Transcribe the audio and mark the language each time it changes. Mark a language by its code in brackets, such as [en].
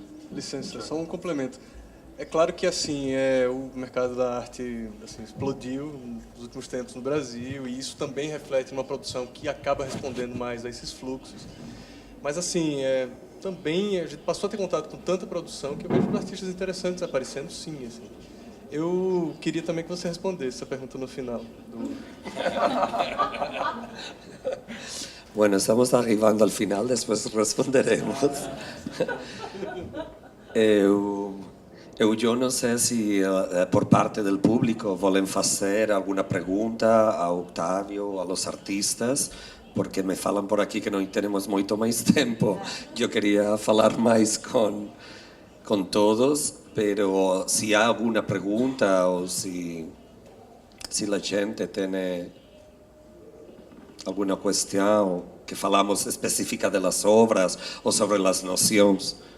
[pt] Licença, só um complemento. É claro que assim o mercado da arte assim, explodiu nos últimos tempos no Brasil, e isso também reflete numa produção que acaba respondendo mais a esses fluxos. Mas assim, também a gente passou a ter contato com tanta produção que eu vejo artistas interessantes aparecendo, sim. Assim. Eu queria também que você respondesse essa pergunta no final. [es] Bueno, estamos arribando al final, después responderemos. [pt] Eu não sei se [es] por parte del público [pt] volem fazer alguna pergunta a Octavio, [es] a los artistas, [pt] porque me falam por aqui que não temos muito mais tempo. Eu queria falar mais com todos, pero se há alguma pergunta ou se a gente tem alguma questão que falamos específica das obras ou sobre as noções.